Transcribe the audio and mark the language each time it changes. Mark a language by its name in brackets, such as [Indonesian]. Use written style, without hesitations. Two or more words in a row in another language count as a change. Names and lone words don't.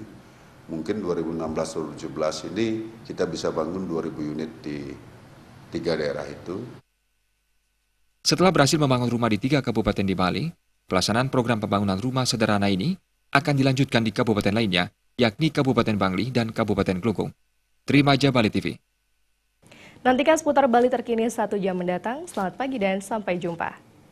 [Indonesian] Mungkin 2016-2017 ini kita bisa bangun 2.000 unit di 3 daerah itu. Setelah berhasil membangun rumah di 3 kabupaten di Bali, pelaksanaan program pembangunan rumah sederhana ini akan dilanjutkan di kabupaten lainnya, yakni Kabupaten Bangli dan Kabupaten Klungkung. Trimaja Bali TV. Nantikan seputar Bali terkini 1 jam mendatang. Selamat pagi dan sampai jumpa.